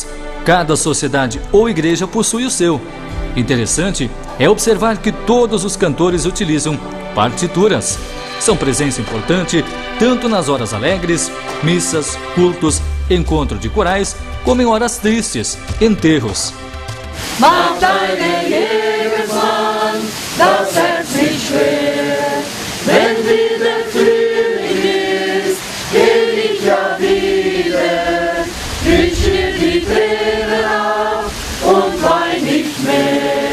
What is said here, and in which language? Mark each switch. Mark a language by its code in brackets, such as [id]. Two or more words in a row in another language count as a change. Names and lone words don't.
[pt] Cada sociedade ou igreja possui o seu. Interessante é observar que todos os cantores utilizam partituras. São presença importante tanto nas horas alegres, missas, cultos, encontro de corais, como em horas tristes, enterros. [de] Macht deine Lebensmann das Herz nicht schwer, wenn wieder Frühling ist, geh ich ja wieder, wisch mir die Tränen ab und wein nicht mehr.